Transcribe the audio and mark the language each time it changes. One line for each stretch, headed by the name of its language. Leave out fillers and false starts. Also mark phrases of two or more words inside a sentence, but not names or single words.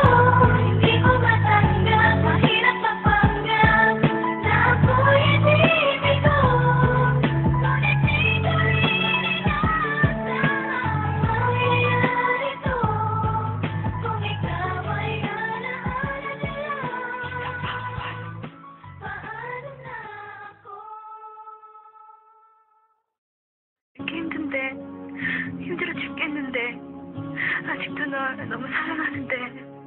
Filipino: Hindi ko matanggap, mahirap mapanggap na ako'y hindi bigo. Ngunit dito rin ang mangyayari to. Kung ikaw ay alaala nila, paano na ako?
Korean: 이렇게 힘든데, 힘들어 죽겠는데, 아직도 널 너무 사랑하는데,